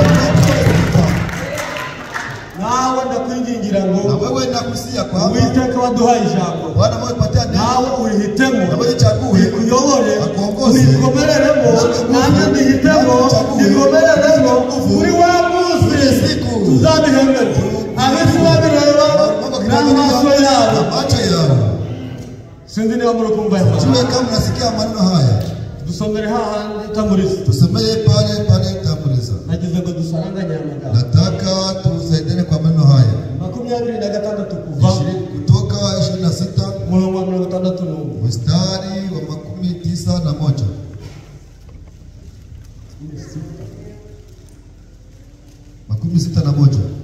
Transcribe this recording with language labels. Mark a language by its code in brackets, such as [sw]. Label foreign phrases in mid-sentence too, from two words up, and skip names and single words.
[rw] nawe ndakwingingira ngo uwiteka waduhaye ijambo nawe urihitemo urikuyobore urikomereremo nanjye ndihitemo ndikomereremo kuri wa munsi tuzabihembere abisi babireba n'amaso yabo sinzi niba muri kumva dusomere hahandi tamuriza nagize ngo dusaranganye amagambo [sw] nataka tusaidane kwa maneno haya [rw] 26 kuva [sw] kutoka 26 [rw] murongo wa 61 [sw] mstari wa 91 61